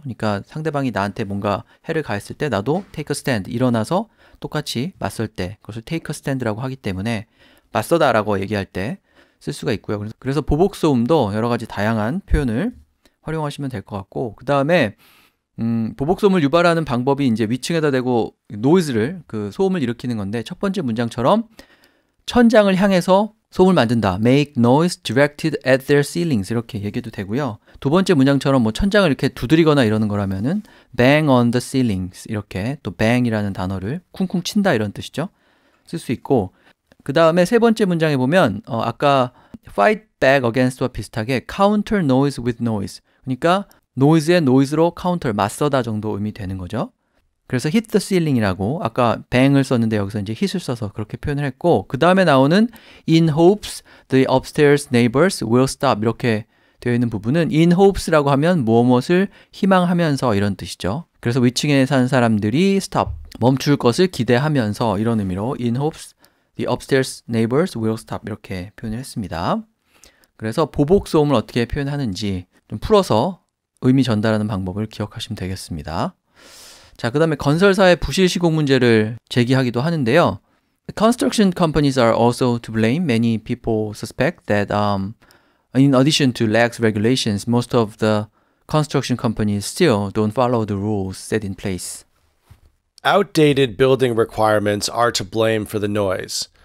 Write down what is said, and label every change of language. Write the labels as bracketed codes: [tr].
[ko] 그러니까 상대방이 나한테 뭔가 해를 가했을 때 나도 [en] take a stand, [ko] 일어나서 똑같이 맞설 때 그것을 take a stand라고 하기 때문에 맞서다라고 얘기할 때 쓸 수가 있고요. 그래서 보복소음도 여러 가지 다양한 표현을 활용하시면 될 것 같고 그 다음에 보복소음을 유발하는 방법이 이제 위층에다 대고 노이즈를 그 소음을 일으키는 건데 첫 번째 문장처럼 천장을 향해서 소음을 만든다. [en] make noise directed at their ceilings [ko] 이렇게 얘기해도 되고요. 두 번째 문장처럼 뭐 천장을 이렇게 두드리거나 이러는 거라면은 [en] bang on the ceilings [ko] 이렇게 또 bang이라는 단어를 쿵쿵 친다 이런 뜻이죠. 쓸 수 있고 그 다음에 세 번째 문장에 보면 아까 [en] fight back against [ko] 와 비슷하게 [en] counter noise with noise [ko] 그러니까 noise에 noise로 counter 맞서다 정도 의미 되는 거죠. 그래서 hit the ceiling이라고 아까 bang을 썼는데 여기서 이제 hit을 써서 그렇게 표현을 했고 그 다음에 나오는 [en] in hopes the upstairs neighbors will stop [ko] 이렇게 되어 있는 부분은 in hopes라고 하면 무엇을 희망하면서 이런 뜻이죠. 그래서 위층에 사는 사람들이 stop 멈출 것을 기대하면서 이런 의미로 [en] in hopes the upstairs neighbors will stop [ko] 이렇게 표현을 했습니다. 그래서 보복 소음을 어떻게 표현하는지 좀 풀어서 의미 전달하는 방법을 기억하시면 되겠습니다. 자, 그 다음에 건설사의 부실 시공 문제를 제기하기도 하는데요. [en] Construction companies are also to blame. Many people suspect that in addition to lax regulations, most of the construction companies still don't follow the rules set in place. Outdated building requirements are to blame for the noise.